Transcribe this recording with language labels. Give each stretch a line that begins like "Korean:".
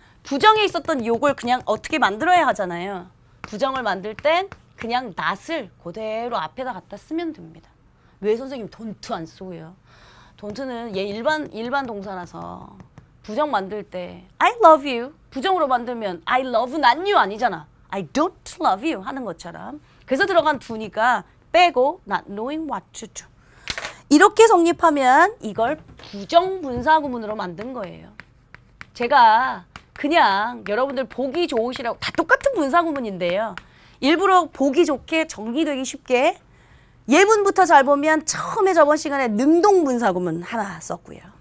Korean: 부정에 있었던 요걸 그냥 어떻게 만들어야 하잖아요. 부정을 만들 땐 그냥 not을 그대로 앞에다 갖다 쓰면 됩니다. 왜 선생님 don't 안 쓰고요? don't는 얘 일반 동사라서 부정 만들 때
English: I love you
Korean: 부정으로 만들면
English: I love not you
Korean: 아니잖아.
English: I don't love you
Korean: 하는 것처럼. 그래서 들어간 do니까 빼고
English: not knowing what to do.
Korean: 이렇게 성립하면 이걸 부정분사구문으로 만든 거예요. 제가 그냥 여러분들 보기 좋으시라고 다 똑같은 분사구문인데요. 일부러 보기 좋게 정리되기 쉽게 예문부터 잘 보면 처음에 저번 시간에 능동분사구문 하나 썼고요.